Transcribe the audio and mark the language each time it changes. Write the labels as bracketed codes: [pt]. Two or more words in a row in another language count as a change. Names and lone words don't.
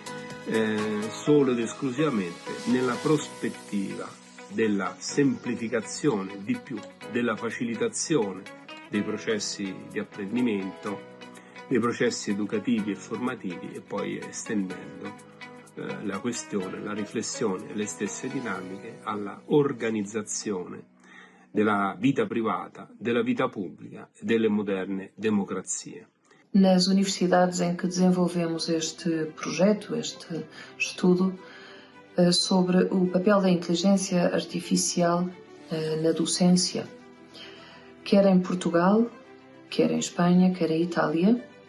[it] solo ed esclusivamente nella prospettiva della semplificazione, di più, della facilitazione dei processi di apprendimento, dei processi educativi e formativi, e poi estendendo la questione, la riflessione e le stesse dinamiche alla organizzazione della vita privata, della vita pubblica e delle moderne democrazie. [pt] Nas universidades em que desenvolvemos este projeto, este estudo, sobre o papel da inteligência artificial na docência, quer em Portugal, quer em Espanha, quer em Itália,